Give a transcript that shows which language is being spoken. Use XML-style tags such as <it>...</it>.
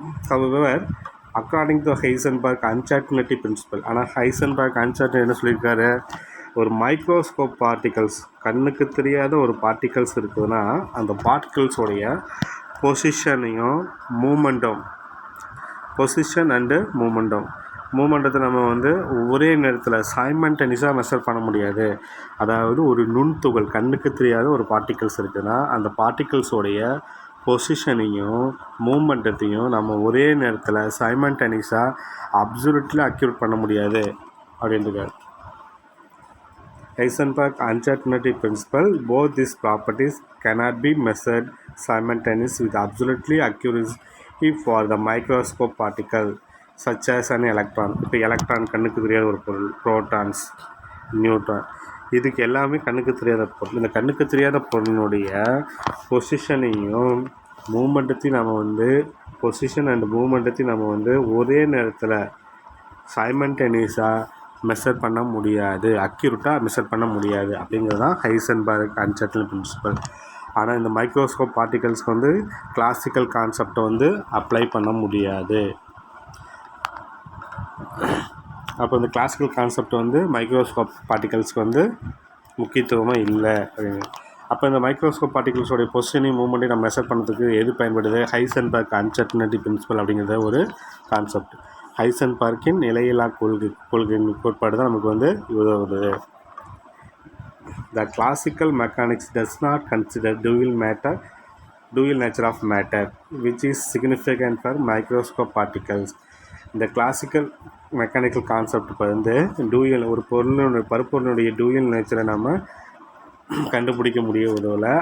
<en>However, according to Heisenberg uncertainty principle,</en> <ta>ஆனால் Heisenberg uncertain என்ன சொல்லியிருக்காரு, ஒரு மைக்ரோஸ்கோப் பார்ட்டிகல்ஸ், கண்ணுக்கு தெரியாத ஒரு பார்ட்டிகல்ஸ் இருக்குதுன்னா அந்த பார்ட்டிகல்ஸோடைய பொசிஷனையும் மூமெண்ட்டும், பொசிஷன் அண்டு மூமெண்டத்தை நம்ம வந்து ஒரே நேரத்தில் சைமல்டேனியஸாக மெஷர் பண்ண முடியாது. அதாவது ஒரு நுண்துகள், கண்ணுக்கு தெரியாத ஒரு பார்ட்டிகல்ஸ் இருக்குதுன்னா அந்த பார்ட்டிகல்ஸோடைய பொசிஷனையும் மூமெண்டத்தையும் நம்ம ஒரே நேரத்தில் சைமல்டேனியஸாக அப்சல்யூட்லி அக்யூரேட் பண்ண முடியாது அப்படின்றார்.</ta> <en>Heisenberg uncertainty principle, both these properties cannot be measured simultaneously with absolutely accuracy for the microscope particle such as an electron.</en> <ta>இப்போ எலக்ட்ரான் கண்ணுக்கு தெரியாத ஒரு பொருள், புரோட்டான்ஸ், நியூட்ரான், இதுக்கு எல்லாமே கண்ணுக்கு தெரியாத பொருள். இந்த கண்ணுக்கு தெரியாத பொருளினுடைய பொசிஷனையும் மூமெண்டத்தையும் நம்ம வந்து பொசிஷன் அண்ட் மூமெண்டத்தையும் நம்ம வந்து ஒரே நேரத்தில் சைமல்டேனியஸாக மெஷர் பண்ண முடியாது, அக்யூரேட்டாக மெஷர் பண்ண முடியாது அப்படிங்கிறது தான் ஹைசன்பர்க் அன்சர்டனிட்டி பிரின்சிபல். ஆனால் இந்த மைக்ரோஸ்கோப் பார்ட்டிகல்ஸ்க்கு வந்து கிளாசிக்கல் கான்செப்டை வந்து அப்ளை பண்ண முடியாது. அப்போ இந்த கிளாசிக்கல் கான்செப்ட் வந்து மைக்ரோஸ்கோப் பார்ட்டிகல்ஸ்க்கு வந்து முக்கியத்துவமாக இல்லை அப்படின்னு. அப்போ இந்த மைக்ரோஸ்கோப் பார்ட்டிகல்ஸோடைய பொசிஷனையும் மூவ்மெண்ட்டையும் நம்ம மெஷர் பண்ணுறதுக்கு எது பயன்படுது? ஹைசன்பர்க் அன்சர்டனிட்டி பிரின்சிபல் அப்படிங்கிறத ஒரு கான்செப்ட். ஹைசன்பர்க்கின் நிலையில்லா கொள்கையின் கோட்பாடு தான் நமக்கு வந்து உதவுது.</ta> <en>The classical mechanics does not consider dual nature of matter, which is significant for microscope particles.</en> <ta>இந்த கிளாசிக்கல் மெக்கானிக்கல் கான்செப்ட் இப்போ வந்து ஒரு பருப்பொருளுடைய டூயல் நேச்சரை நம்ம கண்டுபிடிக்க உதவலை.</ta>